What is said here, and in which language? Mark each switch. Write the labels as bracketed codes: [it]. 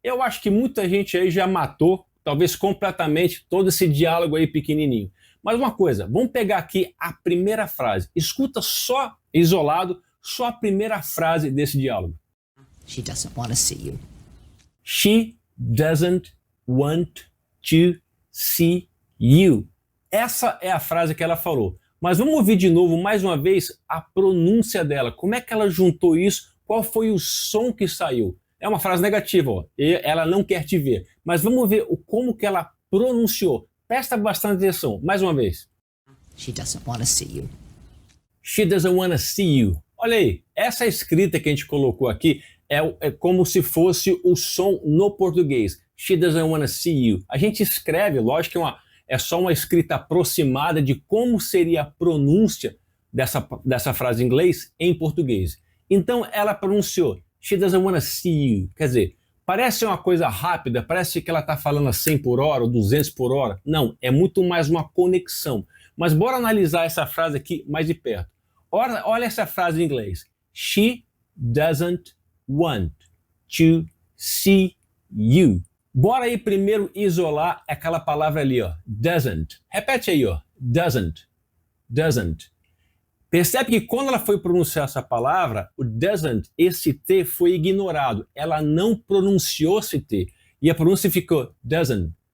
[pt] Eu acho que muita gente aí já matou, talvez completamente, todo esse diálogo aí pequenininho. Mas uma coisa, vamos pegar aqui a primeira frase. Escuta só, isolado, só a primeira frase desse diálogo. [en] She doesn't want to see you. She doesn't want to see you. [pt] Essa é a frase que ela falou. Mas vamos ouvir de novo, mais uma vez, a pronúncia dela. Como é que ela juntou isso? Qual foi o som que saiu? É uma frase negativa, ó. Ela não quer te ver. Mas vamos ver como que ela pronunciou. Presta bastante atenção. Mais uma vez. [en] She doesn't want to see you. She doesn't want to see you. [pt] Olha aí, essa escrita que a gente colocou aqui é como se fosse o som no português. [en] She doesn't want to see you. [pt] A gente escreve, lógico que é só uma escrita aproximada de como seria a pronúncia dessa frase em inglês em português. Então ela pronunciou [en] She doesn't want to see you. [pt] Quer dizer, parece uma coisa rápida, parece que ela está falando a 100 por hora ou 200 por hora. Não, é muito mais uma conexão. Mas bora analisar essa frase aqui mais de perto. Olha essa frase em inglês. [en] She doesn't want to see you. [pt] Bora aí primeiro isolar aquela palavra ali, ó. Doesn't. Repete aí, ó. Doesn't. Doesn't. Percebe que quando ela foi pronunciar essa palavra, o doesn't, esse T foi ignorado. Ela não pronunciou esse T. E a pronúncia ficou doesn't.